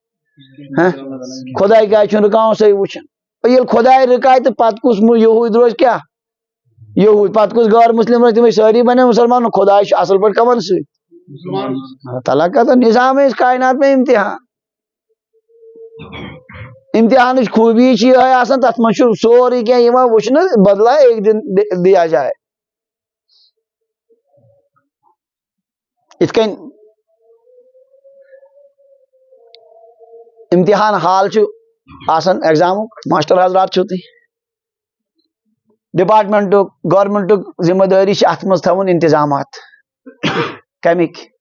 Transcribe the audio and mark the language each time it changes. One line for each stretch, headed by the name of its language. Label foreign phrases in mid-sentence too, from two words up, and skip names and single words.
Kashmiri: خۄداے کیازِ چھُنہٕ رُکاوان سُے وٕچھان ییٚلہِ خۄداے رُکایہِ تہٕ پتہٕ کُس یہوٗد روزِ کیٛاہ یہوٗد پتہٕ کُس غٲر مسلم روزِ تِمے سٲری بنے مسلمان خۄداے چھُ اصل پٲٹھۍ کمن سۭتۍ
Urdu: اللہ تعالیٰ کا تو نظام ہے اس کائنات میں امتحان
Kashmiri: امتحانٕچ خوٗبی چھِ یِہے آسان تتھ منٛز چھُ سورُے کینٛہہ یِوان وٕچھنہٕ
Urdu: بدلا ایک دن دیا جائے
Kashmiri: یِتھ کٔنۍ امتحان حال چھُ آسان ایگزامُک ماسٹر حضرات چھُو تُہۍ ڈپارٹمنٹُک گورمنٹُک ذمہٕ دٲری چھِ اتھ منٛز تھاوُن انتظامات کمِکۍ